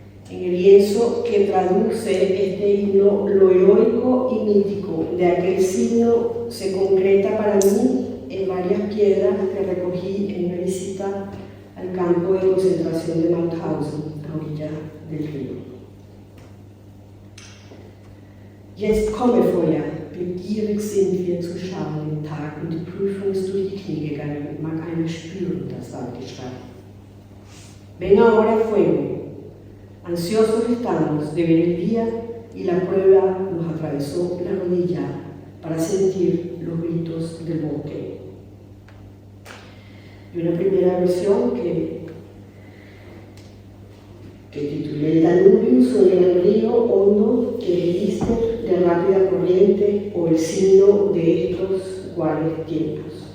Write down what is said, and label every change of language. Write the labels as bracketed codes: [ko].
[es] En el lienzo que traduce este himno, lo heroico y mítico de aquel signo se concreta para mí en varias piedras que recogí en una visita al campo de concentración de Mauthausen, a orilla del río. [de] Jetzt komme Feuer, begierig sind wir zu schauen den Tag und die Prüfung ist durch die Knie gegangen, mag einer spüren das Waldgeschrei. [es] Ven ahora fuego, ansiosos estamos de ver el día y la prueba nos atravesó la rodilla para sentir los gritos del bosque. Y una primera versión que titulé El Danubio sobre el río hondo que es el Lister de rápida corriente o el signo de estos iguales tiempos.